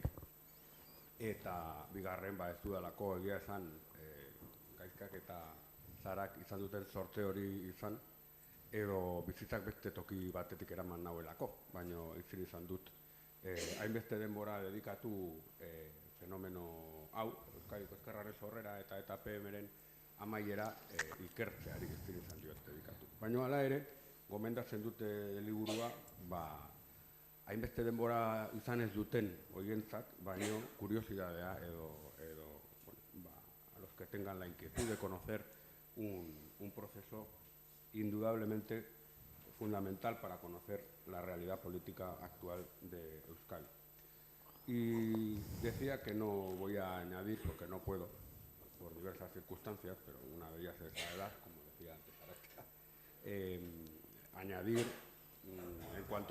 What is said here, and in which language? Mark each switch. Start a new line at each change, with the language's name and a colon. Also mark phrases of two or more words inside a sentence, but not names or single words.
Basque: eta bigarren ez dudalako egia esan Gaizkak eta Sarak izan duten sorte hori izan, edo bizitzak beste toki batetik eraman nauelako, baina ezin izan dut hainbeste denbora dedikatu fenomeno hau, Euskadiko Ezkerraren sorrera eta PM-ren amaiera ikertzeari ezin izan diot dedikatu. Baina hala ere, gomendatzen dute liburua, hainbeste denbora izan ez duten horientzat, baina kuriosidadea edo
Spanish: a los que tengan la inquietud de conocer un proceso indudablemente fundamental para conocer la realidad política actual de Euskadi. Y decía que no voy a añadir, porque no puedo, por diversas circunstancias, pero una de ellas es la edad, como decía antes Arantxa, añadir en cuanto